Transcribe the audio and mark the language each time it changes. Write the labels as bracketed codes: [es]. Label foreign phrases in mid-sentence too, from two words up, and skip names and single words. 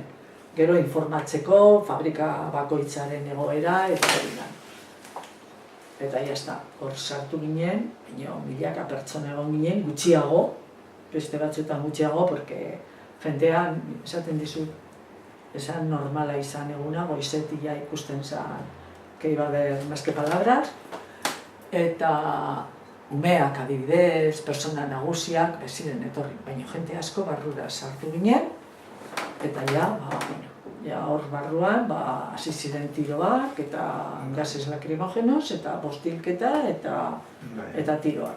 [eu] Gero informatzeko, fabrika bakoitzaren egoera, eta hori da. Eta jazta, hor sartu ginen, milaka pertsona egon ginen, gutxiago, beste batzuetan gutxiago, porque jentean, esaten dizut, esan normala izan eguna, goizetik ja ikusten zen, [es] que iba a haber más que palabras, [eu] eta umeak adibidez, persona nagusiak, beziren etorri, baina jente asko barrura sartu ginen, eta ja hor barruan, hasi ziren tiroak, eta [es] gases lakrimogenos, [eu] eta bostilketa, eta tiroak.